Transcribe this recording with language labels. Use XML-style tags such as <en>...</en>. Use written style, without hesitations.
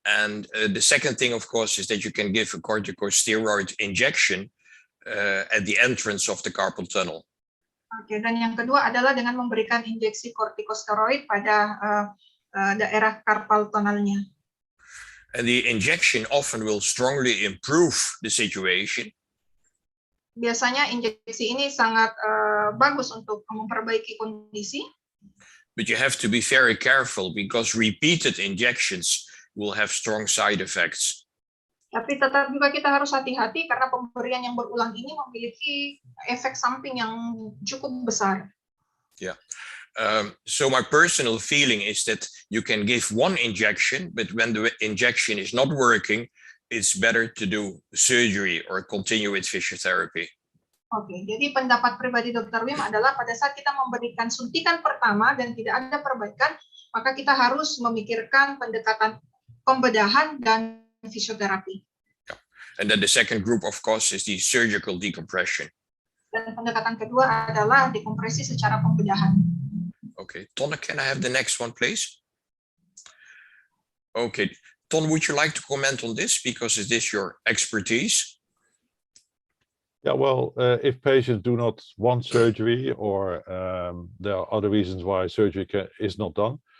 <en>And the second thing, of course, is that you can give a corticosteroid injection at the entrance of the carpal tunnel.</en> <id>Oke, dan yang kedua adalah dengan memberikan injeksi kortikosteroid pada daerah carpal tunnelnya.</id> <en>And the injection often will strongly improve the situation.</en> <id>Biasanya injeksi ini sangat bagus untuk memperbaiki kondisi.</id> <en>But you have to be very careful because repeated injections will have strong side effects.</en> <id>Tapi tetap juga kita harus hati-hati karena pemberian yang berulang ini memiliki efek samping yang cukup besar.</id> <en>Yeah. So my personal feeling is that you can give one injection, but when the injection is not working, it's better to do surgery or continue with physiotherapy.</en> <id>Oke, jadi pendapat pribadi Dr. Wim adalah pada saat kita memberikan suntikan pertama dan tidak ada perbaikan, maka kita harus memikirkan pendekatan pembedahan dan fisioterapi.</id> <en>Yeah. And then the second group, of course, is the surgical decompression.</en> <id>Dan pendekatan kedua adalah dekompresi secara pembedahan.</id> <en>Okay, Ton, can I have the next one, please? Okay, Ton, would you like to comment on this because is this your expertise? Yeah, well, if patients do not want surgery or there are other reasons why surgery is not done.</en>